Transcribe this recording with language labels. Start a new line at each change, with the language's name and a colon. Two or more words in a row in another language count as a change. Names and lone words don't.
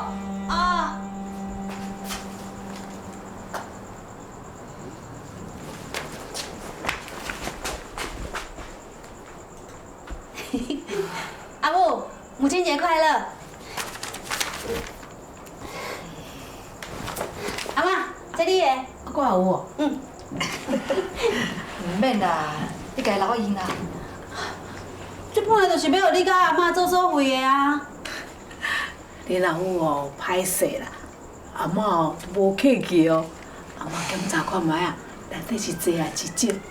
Min Nan Chinese: 哦。阿母，母亲节快乐！阿妈，这你的。我也有哦。唔免啦，你家留闲啦。这本来就是要互你甲阿妈做作为的啊。你老母哦，歹势啦，阿嬷哦无客气哦，阿嬷检查看卖啊，内底是济啊是少。